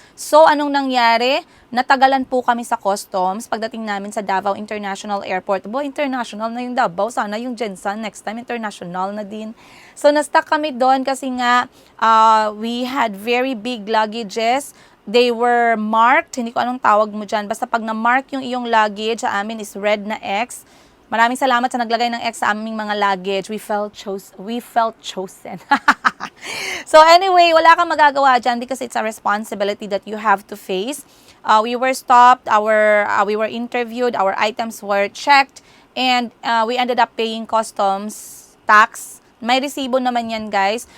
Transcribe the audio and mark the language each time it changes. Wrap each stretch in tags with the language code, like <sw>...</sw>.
<tl>So, anong nangyari? Natagalan po kami sa customs pagdating namin sa Davao International Airport. International na yung Davao. Sana yung Jensen next time, international na din. So, na-stuck kami doon kasi nga</tl> <en>we had very big luggages. They were marked,</en> <tl>hindi ko anong tawag mo dyan. Basta pag na-mark yung iyong luggage, sa amin is red na X. Maraming salamat sa naglagay ng X sa aming mga luggage.</tl> <en>We felt chosen. So anyway,</en> <tl>wala kang magagawa dyan</tl> <en>because it's a responsibility that you have to face. We were stopped, we were interviewed, our items were checked, and we ended up paying customs tax.</en> <tl>May resibo naman yan, guys.</tl>